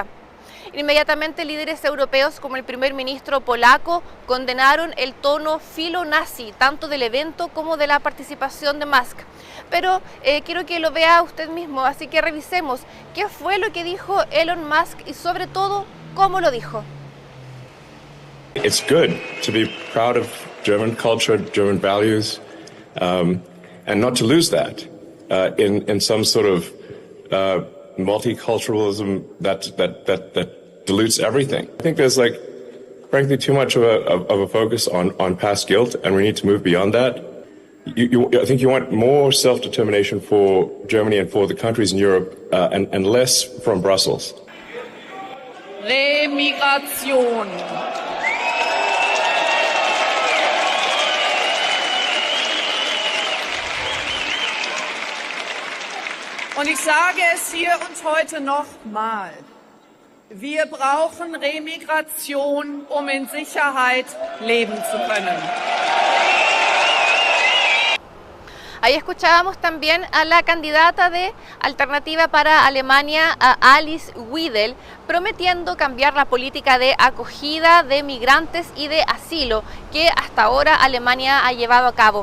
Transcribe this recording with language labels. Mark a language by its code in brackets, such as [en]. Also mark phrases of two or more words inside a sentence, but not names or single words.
[es] Inmediatamente líderes europeos como el primer ministro polaco condenaron el tono filo-nazi, tanto del evento como de la participación de Musk. Pero quiero que lo vea usted mismo, así que revisemos qué fue lo que dijo Elon Musk y sobre todo cómo lo dijo. [en] It's good to be proud of German culture, German values, and not to lose that in some sort of multiculturalism that dilutes everything. I think there's frankly too much of a focus on past guilt, and we need to move beyond that. I think you want more self-determination for Germany and for the countries in Europe, and less from Brussels. [de] Remigration. Und ich sage es hier und heute nochmal. Wir brauchen Remigration, um in Sicherheit leben zu können. [es] Ahí escuchábamos también a la candidata de Alternativa para Alemania, a Alice Weidel, prometiendo cambiar la política de acogida de migrantes y de asilo que hasta ahora Alemania ha llevado a cabo.